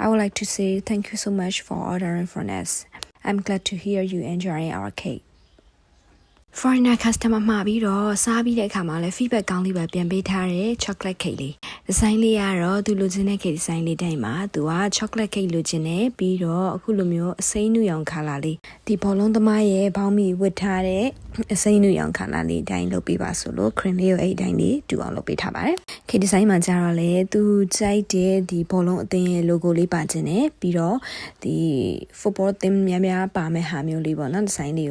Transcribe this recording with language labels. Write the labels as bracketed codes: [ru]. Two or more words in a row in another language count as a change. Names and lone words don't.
[en] like to say thank you so much for ordering from us. I'm glad to hear you enjoying our cake. Foreigner customer [my] မှာပြီးတော့စားပြီးတဲ့အခါမှာလည်း feedback ကောင်းလေးပဲပြန်ပေးထားတယ် [en] chocolate cake [my] လေး design လေးကတော့သူလိုချင်တဲ့ [en] cake design [my] လေးတိုင်းမှာသူက [en] chocolate cake [my] လိုချင်တယ်ပြီးတော့အခုလိုမျိုးအစိမ်းနုရောင် color လေး ဒီဘောလုံးသမားရဲ့ဘောင်းမီဝတ်ထားတဲ့အစိမ်းနုရောင် color လေးတိုင်းလုပ်ပေးပါဆိုလို့ cream လေးကိုအဲ့တိုင်းလေးတူအောင်လုပ်ပေးထားပါတယ် [en] cake design [my] မှာကျတော့လေသူကြိုက် တဲ့ဒီဘောလုံးအသင်းရဲ့ logo လေးပါခြင်းနဲ့ပြီးတော့ဒီ football အသင်းများများပါမဲ့ဟာမျိုးလေးပေါ့နော် design လေး